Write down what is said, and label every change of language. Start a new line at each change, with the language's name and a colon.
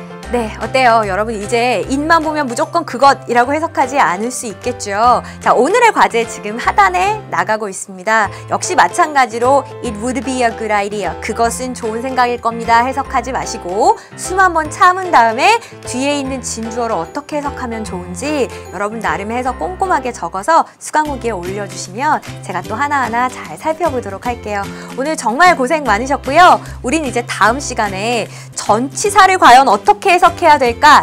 Korean: 네, 어때요? 여러분 이제 it만 보면 무조건 그것이라고 해석하지 않을 수 있겠죠? 자, 오늘의 과제 지금 하단에 나가고 있습니다. 역시 마찬가지로
English: it would be a good idea.
Korean: 그것은 좋은 생각일 겁니다. 해석하지 마시고 숨 한번 참은 다음에 뒤에 있는 진주어를 어떻게 해석하면 좋은지 여러분 나름의 해석 꼼꼼하게 적어서 수강후기에 올려주시면 제가 또 하나하나 잘 살펴보도록 할게요. 오늘 정말 고생 많으셨고요. 우린 이제 다음 시간에 전치사를 과연 어떻게 해석해야 될까?